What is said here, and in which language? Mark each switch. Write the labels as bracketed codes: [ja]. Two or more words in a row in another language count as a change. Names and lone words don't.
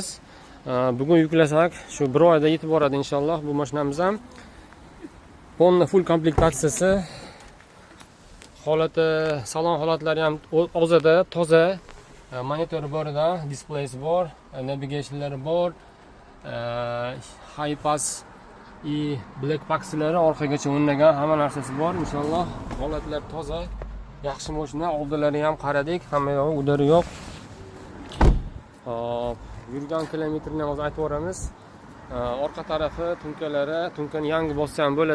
[uz] Bugun yuklasak shu 1 oyda yetib boradi inshaalloh bu mashinamiz ham. Ponna full komplektatsiyasi. Holati, salon holatlari ham o'zida toza. Monitori bor edi, displeysi bor, navigationlari bor. [en] High pass black boxlari [uz] orqagacha o'rnagan, hamma narsasi bor inshaalloh. Holatlar toza, yaxshi mashina. Oldilari ham qaradik, hamma yog'i udari yo'q. Yurgan kilometrini hozir aytib o'ramiz. Orqa tarafi tunkalari, tunkani yangi bossa ham bo'ladi.